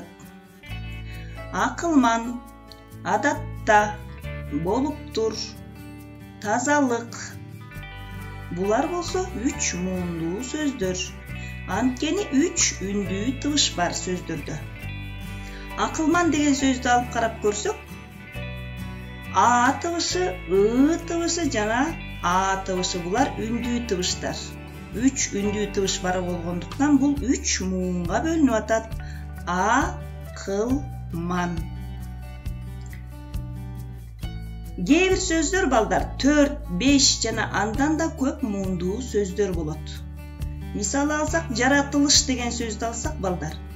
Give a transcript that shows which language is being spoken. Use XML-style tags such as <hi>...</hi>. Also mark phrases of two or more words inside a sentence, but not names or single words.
<ky>Акылман, адатта, болуптур, тазалык. Булар болсо 3 муундуу сөздөр. Анткени 3 үндүү тыбыш бар сөздөрдө. Акылман деген сөздү алып карап көрсөк, А тыбышы, Ы тыбышы жана А тыбышы булар үндүү тыбыштар. 3 үндүү тыбыш бар болгондуктан бул 3 муунга бөлүнүп атат. А, кыл, ман. Кээ бир сөздөр балдар 4, 5 жана андан да көп муундуу сөздөр болот. Мисалы алсак, жаратылыш деген сөздү алсак балдар.</ky>